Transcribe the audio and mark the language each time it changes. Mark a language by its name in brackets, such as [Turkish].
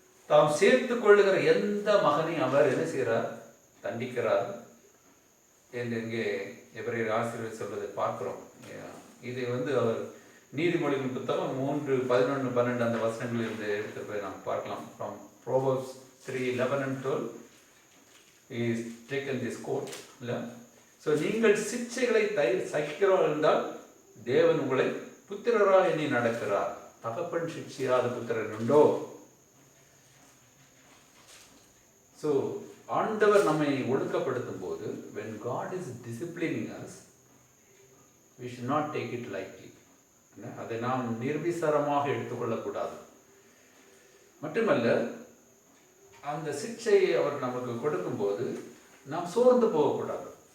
[Tamil] தாம் சேர்த்து கொள்ளுகிற எந்த மகனை அவர் என்ன செய்கிறார்? தண்டிக்கிறார் என்று இங்கே எபிரேயர் ஆசிரியர் சொல்வதை பார்க்கிறோம். இதை அவர் நீதிமொழிகள் புத்தகம் 3:11-12 அந்த வசனங்களில் இருந்து எடுத்து போய் நாம் பார்க்கலாம். [English] From Proverbs 3:11 and 12 is taken this quote. [Tamil] So நீங்கள் சிட்சைகளை சகிக்கிறோம் என்றால் தேவன் உங்களை புத்திரரா எண்ணி நடக்கிறார். தகப்பன் சிட்சையாத புத்திரன் உண்டோ? ஸோ ஆண்டவர் நம்மை ஒழுக்கப்படுத்தும் போது, [English] when God is disciplining us, we should not take it lightly. [Tamil] அதை நாம் நிர்விசாரமாக எடுத்துக்கொள்ளக்கூடாது. மட்டுமல்ல, அந்த சிக்ஷையை அவர் நமக்கு கொடுக்கும்போது நாம் சோர்ந்து போகக்கூடாது.